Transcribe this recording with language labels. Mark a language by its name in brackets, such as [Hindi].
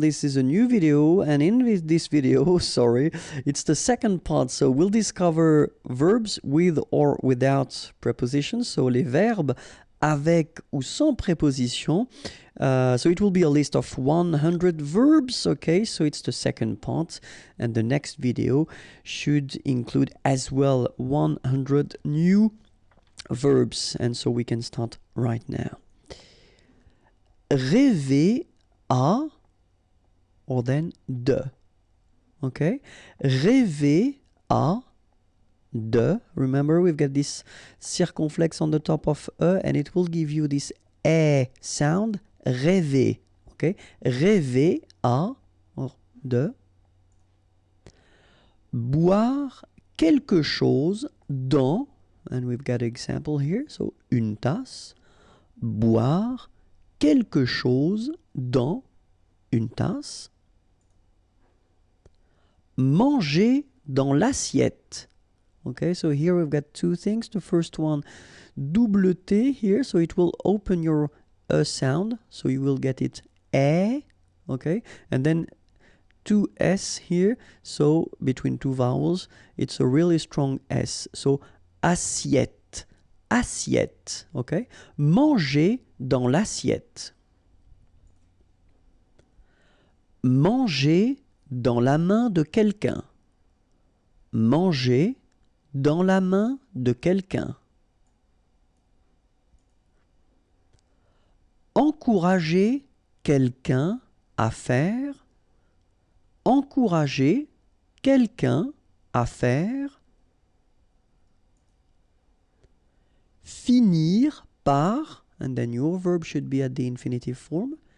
[English] This is a new video and in this video, it's the second part. So we'll discover verbs with or without prepositions. So [French] les verbes avec ou sans préposition. [English] So it will be a list of 100 verbs, okay? So it's the second part and the next video should include as well 100 new verbs. And so we can start right now. [French] Rêver à, [English] or then [French] de, [English] okay? [French] Rêver à, de. [English] Remember, we've got this circumflex on the top of e, and it will give you this e sound. [French] Rêver, [English] okay? [French] Rêver à, or de. Boire quelque chose dans, [English] and we've got an example here, so [French] une tasse. Boire quelque chose dans une tasse. Manger dans l'assiette. [English] Okay, so here we've got two things. The first one, double T here, so it will open your sound, so you will get it eh, okay, and then two S here, so between two vowels, it's a really strong S, so assiette, assiette, okay, [French] manger dans l'assiette. Manger dans la main de quelqu'un. Manger dans la main de quelqu'un. Encourager quelqu'un à faire. Encourager quelqu'un à faire. Finir par, [English] and then your verb should be at the infinitive form.